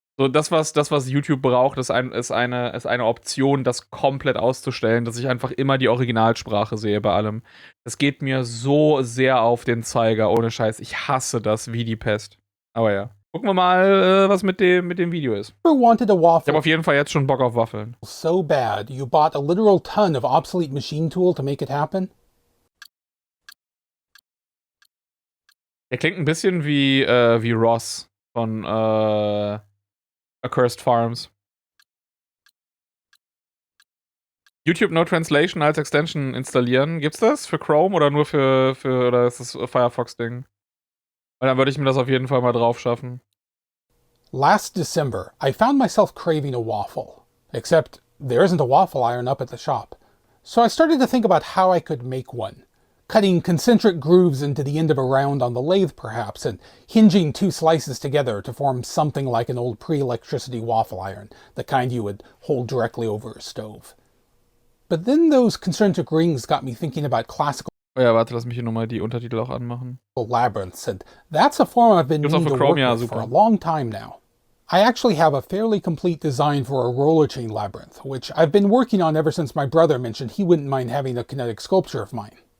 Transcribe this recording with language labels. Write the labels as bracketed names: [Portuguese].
[German] So, das, was YouTube braucht, ist eine Option, das komplett auszustellen, dass ich einfach immer die Originalsprache sehe bei allem. Das geht mir so sehr auf den Zeiger, ohne Scheiß. Ich hasse das wie die Pest. Aber ja. Gucken wir mal, was mit dem Video ist. [English] wanted a waffle? [German] Ich habe auf jeden Fall jetzt schon Bock auf Waffeln. [English] So bad, you bought a literal ton of obsolete machine tool to make it happen? [German] Der klingt ein bisschen wie Ross von Accursed Farms. YouTube No Translation als Extension installieren. Gibt's das für Chrome oder nur oder ist das Firefox-Ding? Weil dann würde ich mir das auf jeden Fall mal drauf schaffen. [English] Last December, I found myself craving a waffle. Except there isn't a waffle iron up at the shop. So I started to think about how I could make one. Cutting concentric grooves into the end of a round on the lathe, perhaps, and hinging 2 slices together to form something like an old pre-electricity waffle iron, the kind you would hold directly over a stove. But then those concentric rings got me thinking about classical [German] Oh ja, warte, lass mich hier nochmal die Untertitel auch anmachen. [English] labyrinths, and that's a form I've been meaning to work with for a long time now. I actually have a fairly complete design for a roller chain labyrinth, which I've been working on ever since my brother mentioned he wouldn't mind having a kinetic sculpture of mine.